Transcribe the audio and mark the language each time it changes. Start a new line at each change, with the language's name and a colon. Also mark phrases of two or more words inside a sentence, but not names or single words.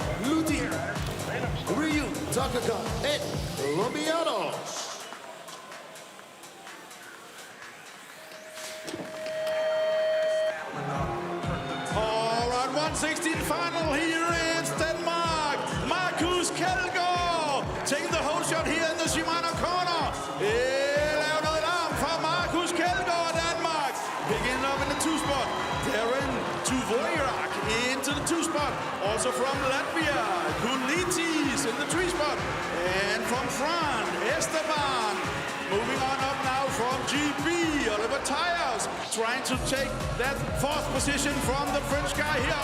English: Luthi, Rio Takkenkamp, and Colombianos. All right, 116 final here in Denmark. Markus Kjeldgaard taking the whole shot here in the Shimano corner.
Danish: Laver noget larm fra Markus Kjeldgaard, Danmark.
English: Picking up in the 2 spot. Darren Tuvoirak into the 2 spot. Also from Latvia, Kulitis in the 3 spot. And from France, Esteban. Moving on up now from GB, Oliver Tyres, trying to take that fourth position from the French guy here.